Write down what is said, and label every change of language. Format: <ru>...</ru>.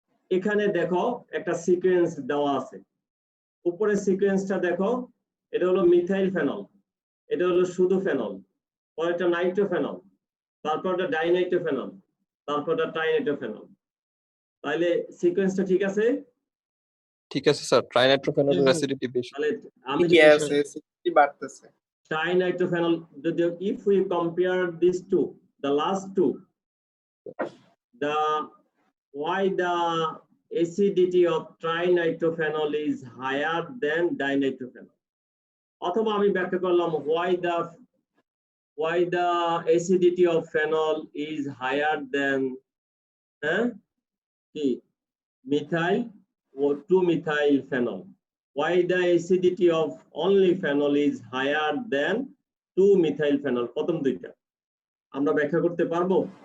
<bn>এখানে দেখো একটা সিকোয়েন্স দেওয়া আছে, উপরের সিকোয়েন্সটা দেখো, এটা হলো মিথাইল ফেনল, এটা হলো শুধু ফেনল, পরেরটা নাইট্রোফেনল, তারপরটা ডাইনাইট্রোফেনল, তারপরটা ট্রাইনাইট্রোফেনল। তাহলে সিকোয়েন্সটা ঠিক আছে? ঠিক আছে স্যার, ট্রাইনাইট্রোফেনলের অ্যাসিডিটি বেশি। তাহলে আমি কি আছে অ্যাসিডিটি বাড়তেছে।</bn> <en>trinitrophenol,</en> <bn>যদি</bn> <en>if we compare these two, the last two, the why the acidity of trinitrophenol is higher than dinitrophenol,</en> <bn>অথবা আমি ব্যাখ্যা করলাম</bn> <en>why the acidity of phenol is higher than কি methyl or 2-methyl phenol, why the acidity of only phenol is higher than 2-methyl phenol।</en> <bn>প্রথম দুইটা আমরা ব্যাখ্যা করতে পারবো?</bn>